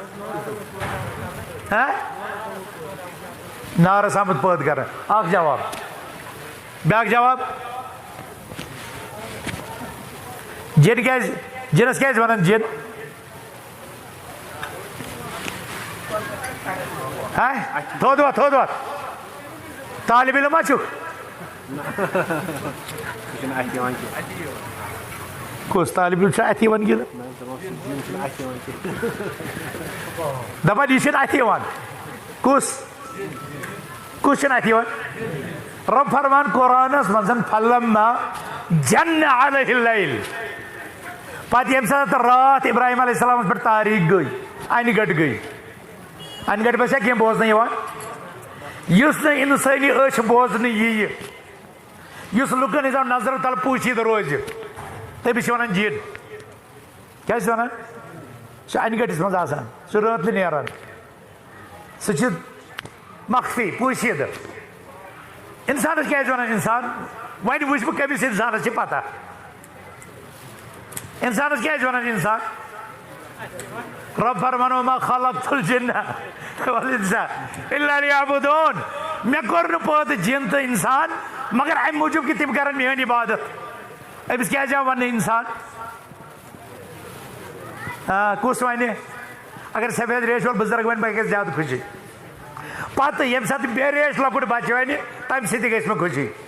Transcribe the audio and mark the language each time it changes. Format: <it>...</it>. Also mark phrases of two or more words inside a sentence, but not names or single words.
<ks>نارس آمُت پٲدٕ کران اکھ جواب بیاکھ جواب جن کیٛازِ جنس کیٛازِ ونان جن تھوٚد وۄتھ طالب علم ما چھُکھ کُس طالب علم چھُ اتھِ یِوان گِنٛدنہٕ دپان یہِ چھُنہٕ اتھِ یِوان کُس چھُنہٕ اتھِ یِوان رب فرمان قرآنس منٛز</ks> <ar>فلما جن علیہ اللیل</ar> <ks>پتہٕ ییٚمہِ ساتہٕ راتھ ابراہیم علیہ السلامس پٮ۪ٹھ تاریٖخ گٔے انہِ گٔٹۍ گٔے انہِ گٔٹۍ باسیا کینٛہہ بوزنہٕ یِوان یُس نہٕ انسٲنی أچھ بوزنہٕ یِیہِ یُس لُکن ہٕنٛزو نظرو تل پوٗشیٖدٕ روزِ تٔمِس چھِ ونان جن کیٛاہ چھِس ونان سُہ چھُ انہِ گٔٹِس منٛز آسان سُہ رٲتلہِ نیران سُہ چھُ مخفی پوٗشیٖدٕ انسانس کیٛازِ ونان انسان وۄنۍ وٕچھ بہٕ کٔمِس انسانس چھِ پتہ انسانس کیٛازِ ونان انسان رب فرمان</ks> <ar>وما خلقت الجن والانس الا ليعبدون</ar> <ks>مےٚ کوٚر نہٕ پٲدٕ جن تہٕ انسان مگر امہِ موٗجوٗب کہ تِم کرن میٲنۍ عبادت أمِس کیٛازِ آو وننہٕ انسان کُس ونہِ اگر سفید ریش وول بُزرگ ونہِ بہٕ گژھِ زیادٕ خوشی پتہٕ ییٚمہِ ساتہٕ بے ریش لۄکُٹ بچہِ ونہِ تمہِ سۭتۍ تہِ گژھِ مےٚ خوشی</ks>